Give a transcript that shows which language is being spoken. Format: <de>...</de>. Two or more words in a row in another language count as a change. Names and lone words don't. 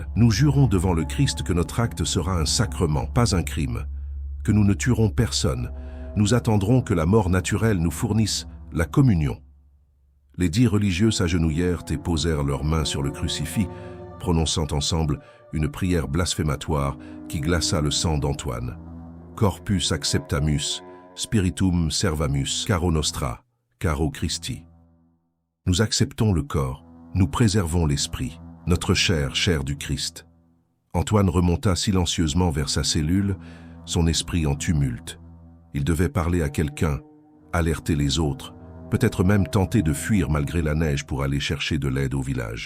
<fr>« Nous jurons devant le Christ que notre acte sera un sacrement, pas un crime, que nous ne tuerons personne. Nous attendrons que la mort naturelle nous fournisse la communion. » Les 10 religieux s'agenouillèrent et posèrent leurs mains sur le crucifix, prononçant ensemble une prière blasphématoire qui glaça le sang d'Antoine.</fr> <la>« Corpus acceptamus, spiritum servamus, caro nostra, caro Christi.</la> <fr>» Nous acceptons le corps, nous préservons l'esprit, notre chair, chair du Christ. Antoine remonta silencieusement vers sa cellule, son esprit en tumulte. Il devait parler à quelqu'un, alerter les autres, peut-être même tenter de fuir malgré la neige pour aller chercher de l'aide au village.</fr>